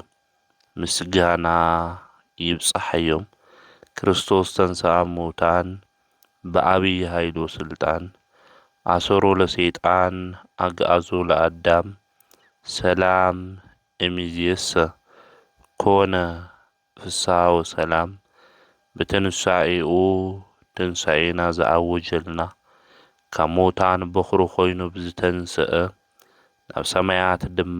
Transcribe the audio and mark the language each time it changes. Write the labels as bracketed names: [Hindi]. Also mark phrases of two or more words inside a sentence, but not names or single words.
[Tigrinya] ምስጋና ይብጻሕዮም። [Geez] ክርስቶስ ተንሥአ እሙታን በአብይ ኃይሉ ስልጣን አሰሮ ለሰይጣን አግዓዞ ለአዳም ሰላም እምይእዜሰ ኮነ ፍስሐ ወሰላም። ብትንሣኤኡ [Tigrinya] ትንሣኤና ዘአወጀልና ካብ ሙታን በኵሪ ኾይኑ ብዝተንስአ ናብ ሰማያት ድማ